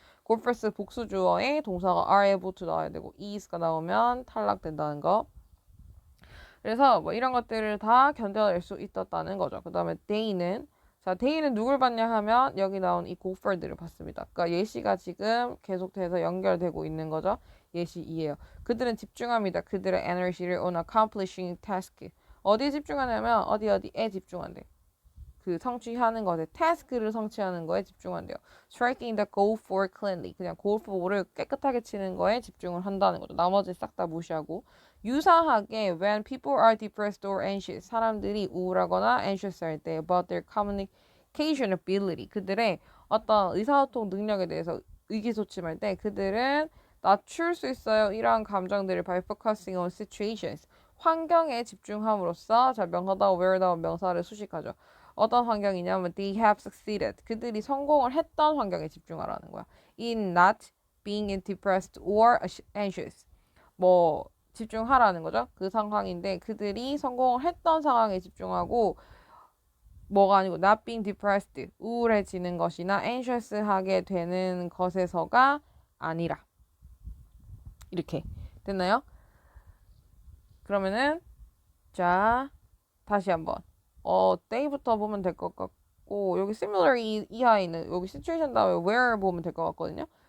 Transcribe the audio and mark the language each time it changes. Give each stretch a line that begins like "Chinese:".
Korean: go first 복수 주어에 동사가
English: are able to
Korean: 나와야 되고 is가 나오면 탈락된다는 거. 그래서 뭐 이런 것들을 다 견뎌낼 수 있었다는 거죠. 그 다음에 they는 누굴 봤냐 하면 여기 나온 이 go for들을 봤습니다. 그러니까 예시가 지금 계속돼서 연결되고 있는 거죠. 예시 2예요. 그들은 집중합니다. 그들의 에너지를
English: on accomplishing task.
Korean: 어디에 집중하냐면 어디에 집중한대. 그 성취하는 것에 task를 성취하는 거에 집중한대요.
English: Striking the goal for cleanly.
Korean: 그냥 골프볼을 깨끗하게 치는 거에 집중을 한다는 거죠. 나머지 싹 다 무시하고. 유사하게
English: when people are depressed or anxious.
Korean: 사람들이 우울하거나
English: anxious
Korean: 할 때
English: about their communication ability.
Korean: 그들의 어떤 의사소통 능력에 대해서 의기소침할 때 그들은 낮출 수 있어요. 이러한 감정들을
English: by focusing on situations.
Korean: 환경에 집중함으로써 자 명사다운 where다운 명사를 수식하죠. 어떤 환경이냐면
English: they have succeeded.
Korean: 그들이 성공을 했던 환경에 집중하라는 거야.
English: In not being depressed or anxious.
Korean: 뭐 집중하라는 거죠. 그 상황인데 그들이 성공을 했던 상황에 집중하고 뭐가 아니고
English: not being depressed.
Korean: 우울해지는 것이나 anxious하게 되는 것에서가 아니라. 이렇게 됐나요? 그러면은 자 다시 한번 day부터 보면 될 것 같고 여기 similar 이하에 있는 여기 situation 다음에 where 보면 될 것 같거든요.